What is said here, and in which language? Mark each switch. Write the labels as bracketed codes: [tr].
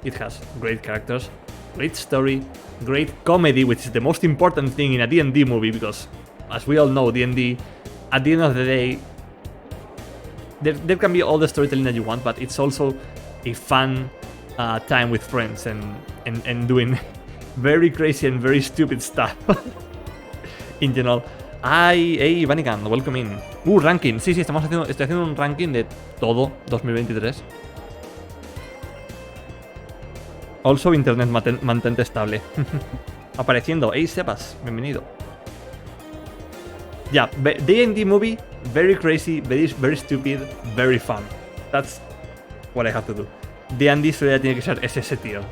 [en] It has great characters, great story, great comedy, which is the most important thing in a D&D movie, because as we all know, D&D, at the end of the day, there can be all the storytelling that you want, but it's also a fun time with friends and doing very crazy and very stupid stuff in general. Hey, Vanican, welcome in. Ranking. [es] Sí, estoy haciendo un ranking de todo 2023. Also, internet mantente estable. Apareciendo. Hey, Sebas, bienvenido. [en] Yeah, D&D movie, very crazy, very stupid, very fun. That's what I have to do. [es] D&D solo tiene que ser ese tío.